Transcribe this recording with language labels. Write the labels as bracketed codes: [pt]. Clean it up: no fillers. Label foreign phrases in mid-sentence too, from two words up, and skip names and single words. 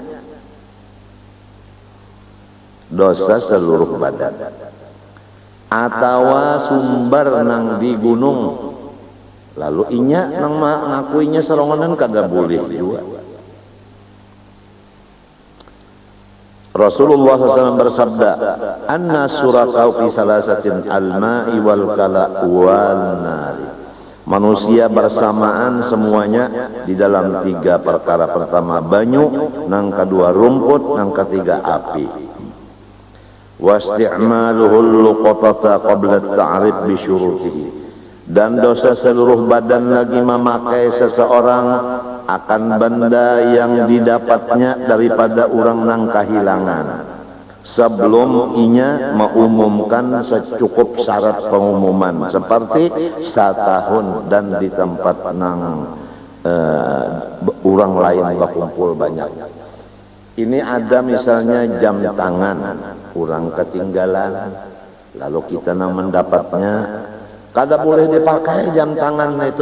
[bjn] Dosa seluruh badan. Atawa sumber nang di gunung, lalu inya nang ngakuinya serongonan, kada boleh juga. Rasulullah SAW bersabda, [ar] أنّ شركاء في ثلاثة الماء والكلأ والنار. [bjn] Manusia bersamaan semuanya di dalam tiga perkara. Pertama banyu, nang kedua rumput, nang ketiga api. [ar] واستعماله اللقطة قبل التعريف بشروطه, [bjn] dan dosa seluruh badan lagi memakai seseorang akan benda yang didapatnya daripada orang nang kahilangan sebelum inya mengumumkan secukup syarat pengumuman, seperti setahun dan di tempat nang orang lain berkumpul banyak. Ini ada misalnya jam tangan orang ketinggalan, lalu kita nang mendapatnya kada boleh dipakai jam tangan itu.